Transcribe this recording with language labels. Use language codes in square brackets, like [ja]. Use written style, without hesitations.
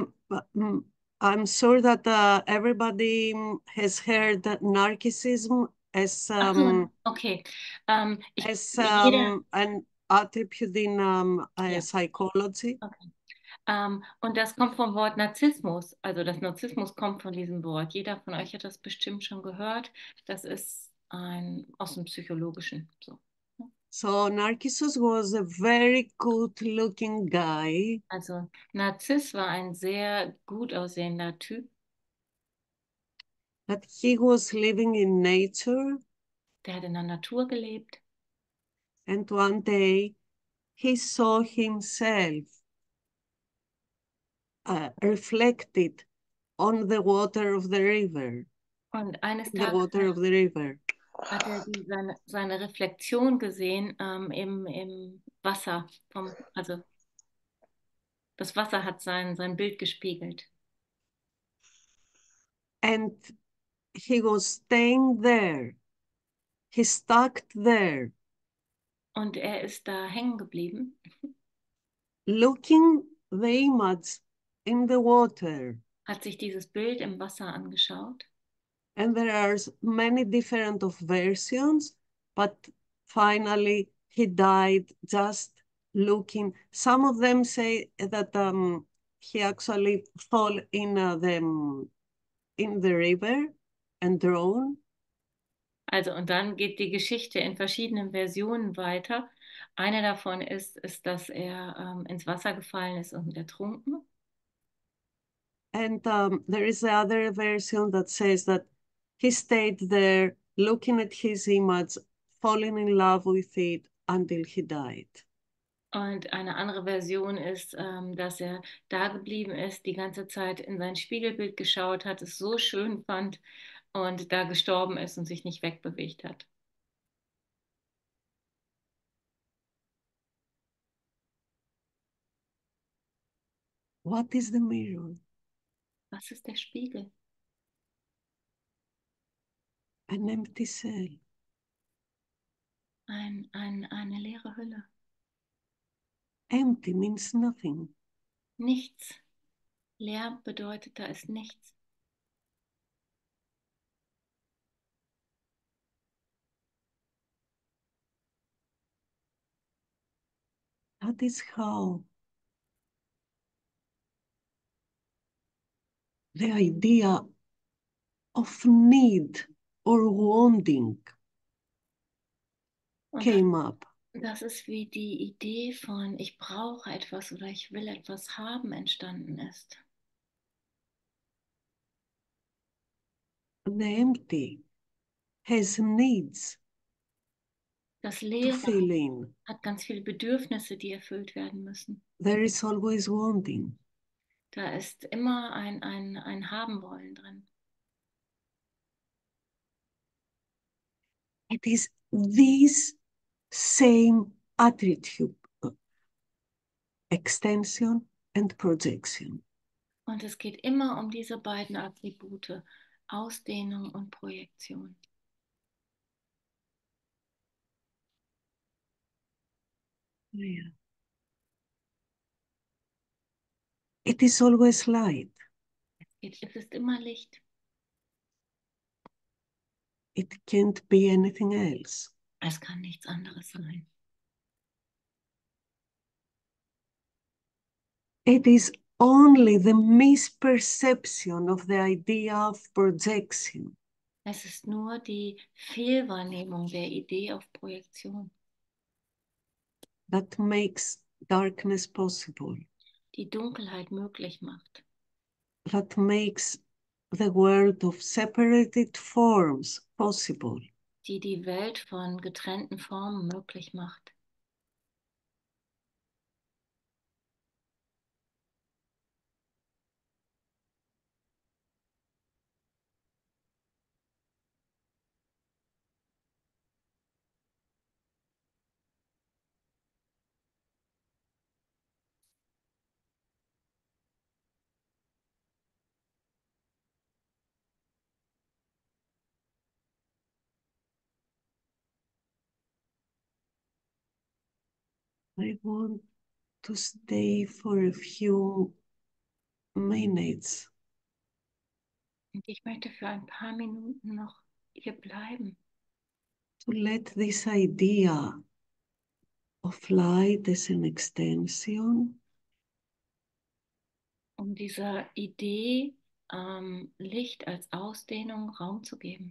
[en] I'm sure that everybody has heard that narcissism as Okay. as an attribute in psychology. Okay. [de] Und das kommt vom Wort Narzissmus. Also das Narzissmus kommt von diesem Wort. Jeder von euch hat das bestimmt schon gehört. Das ist aus dem Psychologischen. [en] So Narcissus was a very good-looking guy. [de] Also Narziss war ein sehr gut aussehender Typ. [en] That he was living in nature. [de] Der hat in der Natur gelebt. [en] And one day he saw himself reflected on the water of the river. [de] Und eines [en] The [de] Tages [en] water of the river. [de] hat er seine Reflexion gesehen im Wasser. Also das Wasser hat sein Bild gespiegelt. [en] And he was staying there. he stuck there, [de] Und er ist da hängen geblieben, [en] looking the image in the water. [de] hat sich dieses Bild im Wasser angeschaut. [en] And there are many different of versions, but finally he died just looking. Some of them say that he actually fell in the river and drowned. [de] Also, und dann geht die Geschichte in verschiedenen Versionen weiter. Eine davon ist, dass er ins Wasser gefallen ist und ertrunken. [en] And there is the other version that says that he stayed there looking at his image, falling in love with it until he died. [de] Und eine andere Version ist, dass er da geblieben ist, die ganze Zeit in sein Spiegelbild geschaut hat, es so schön fand und da gestorben ist und sich nicht wegbewegt hat. [en] What is the mirror? [de] Was ist der Spiegel? [en] An empty cell. [de] Eine leere Hülle. [en] Empty means nothing. [de] Nichts. Leer bedeutet, da ist nichts. [en] That is how the idea of need or wanting [de] Und [en] came up. [de] das ist wie die Idee von ich brauche etwas oder ich will etwas haben entstanden ist. [en] The empty has needs [de] Das [en] to [de] Leere [en] fill in. [de] hat ganz viele Bedürfnisse, die erfüllt werden müssen. [en] There is always wanting. [de] Da ist immer ein Haben wollen drin. [en] It is this same attitude, extension and projection. [de] Und es geht immer um diese beiden Attribute, Ausdehnung und Projektion. [en] Yeah. It is always light. [de] Es ist immer Licht. [en] It can't be anything else. [de] Es kann nichts anderes sein. [en] It is only the misperception of the idea of projection [de] Es ist nur die Fehlwahrnehmung der Idee auf Projektion, [en] that makes darkness possible, [de] die Dunkelheit möglich macht, [en] that makes the world of separated forms possible. [de] die die Welt von getrennten Formen möglich macht. [en] I want to stay for a few minutes [de] Und ich möchte für ein paar Minuten noch hier bleiben, [en] to let this idea of light as an extension [de] um dieser Idee Licht als Ausdehnung Raum zu geben.